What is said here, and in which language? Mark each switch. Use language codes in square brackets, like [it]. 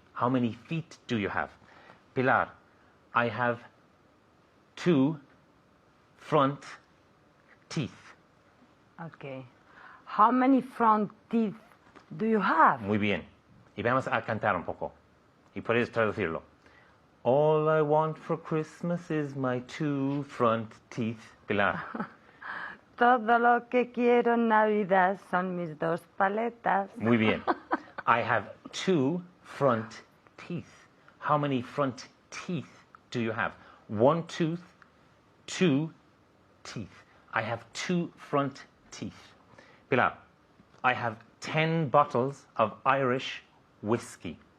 [en] How many feet do you have? Pilar, I have 2 front teeth. Okay. How many front teeth do you have? [es] Muy bien. Y vamos a cantar un poco. Y puedes traducirlo. [en] All I want for Christmas is my 2 front teeth. Pilar. [es] Todo lo que quiero en Navidad son mis 2 paletas. Muy bien. [en] I have 2 front teeth. How many front teeth do you have? 1 tooth, 2 teeth. I have 2 front teeth. Pilar, I have 10 bottles of Irish whiskey.